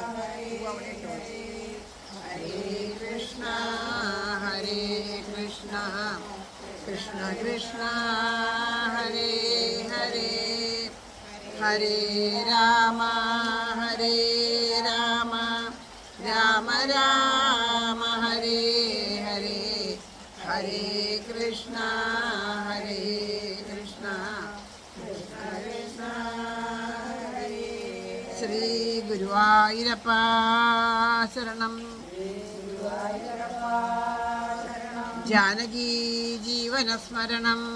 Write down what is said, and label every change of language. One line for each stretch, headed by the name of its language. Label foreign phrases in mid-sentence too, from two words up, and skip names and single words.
Sanskrit: ഹരേ കൃഷ്ണ കൃഷ്ണ കൃഷ്ണ ഹരേ ഹരേ ഹരേ രാമ ഹരേ രാമ രാമ രാമ ഹരേ ഹരേ ഹരേ കൃഷ്ണ കൃഷ്ണ കൃഷ്ണ ഹരേ.
Malayalam: ശ്രീ ഗുരുവായൂരപ്പ ശരണം.
Sanskrit: ജാനകീ ജീവനസ്മരണം.